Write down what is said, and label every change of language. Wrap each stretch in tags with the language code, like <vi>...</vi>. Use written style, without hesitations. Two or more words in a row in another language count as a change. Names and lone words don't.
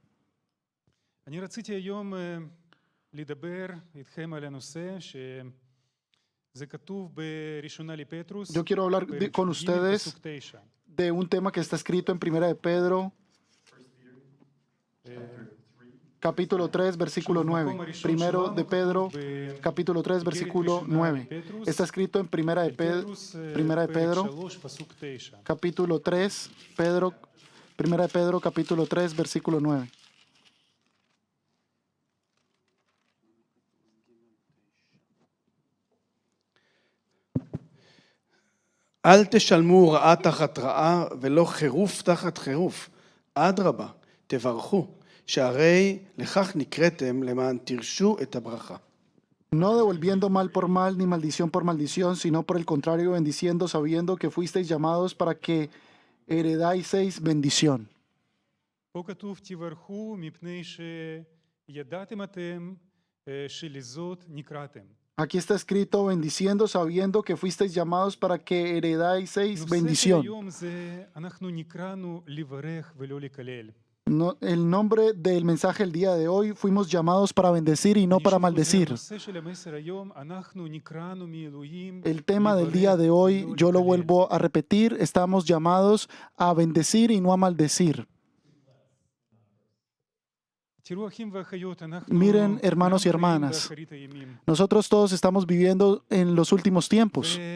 <es>Yo quiero hablar con ustedes de un tema que está escrito en 1 de Pedro, capítulo 3, versículo 9. 1 de Pedro, capítulo 3, versículo 9. Está escrito en 1 de Pedro, capítulo 3, 1 de Pedro, capítulo 3, versículo 9.</es> <he>אל תשלמו רעה תחת רעה ולא חירוף תחת חירוף. אדרבה, תברכו, שהרי לכך נקראתם למען תרשו את הברכה.</he> <es>No devolviendo mal por mal ni maldición por maldición, sino por el contrario bendiciendo, sabiendo que fuisteis llamados para que heredáis bendición.</es> <he>פה כתוב תברכו מפני שידעתם אתם שלזאת נקראתם.</he> <es>Aquí está escrito bendiciendo, sabiendo que fuisteis llamados para que heredáis bendición.</es> <he>אנחנו נקראנו לברך ולא לקלל.</he> <es>No, el nombre del mensaje el día de hoy, fuimos llamados para bendecir y no para maldecir. El tema del día de hoy, yo lo vuelvo a repetir, estamos llamados a bendecir y no a maldecir. Miren, hermanos y hermanas, nosotros todos estamos viviendo en los últimos tiempos.</es>